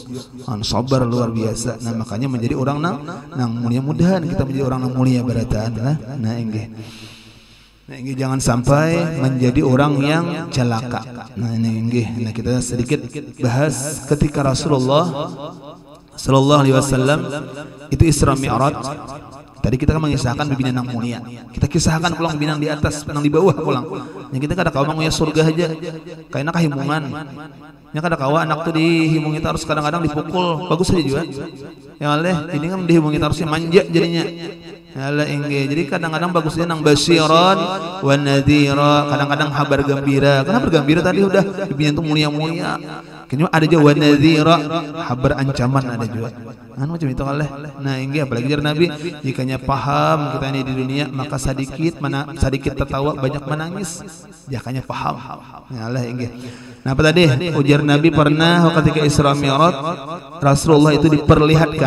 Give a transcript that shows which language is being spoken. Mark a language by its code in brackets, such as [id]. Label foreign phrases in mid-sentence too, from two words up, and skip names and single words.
[id] Sabar luar biasa. [bjn] Nah makanya menjadi orang nang mulia mudahan kita menjadi orang nang mulia berataan lah. Nah inggih. [id] Nah, ini jangan sampai menjadi orang yang celaka. Nah, ini inggih. Nah, kita sedikit bahas ketika Rasulullah [ar] صلى الله عليه وسلم [id] itu Isra Mi'raj. [bjn] Tadi kita kan mengisahkan bibinan nang mulia. Kita kisahkan pulang bibinan di atas, nang di bawah pulang. Yang kita kada kawa manguya surga aja. Kaina kahimungan. Nya kada kawa anak tuh dihimungi terus kadang-kadang dipukul. Bagus aja juga. Ya oleh ini kan dihimungi terusnya manja jadinya. Ala inggih. Jadi kadang-kadang bagusnya nang [ar] بشيرا ونذيرا, [id] kadang-kadang kabar gembira. Kenapa bergembira tadi udah dibikin itu mulia-mulia. Kayaknya ada juga [ar] ونذيرا, [id] kabar ancaman ada juga. Anu macam itu oleh. [bjn] Nah, inggih apalagi jar Nabi, jikanya paham kita ini di dunia maka sedikit tertawa banyak menangis. Jakanya paham. Ya Allah inggih. Nah, apa tadi? Ujar Nabi pernah ketika Isra Mi'raj Rasulullah itu diperlihatkan.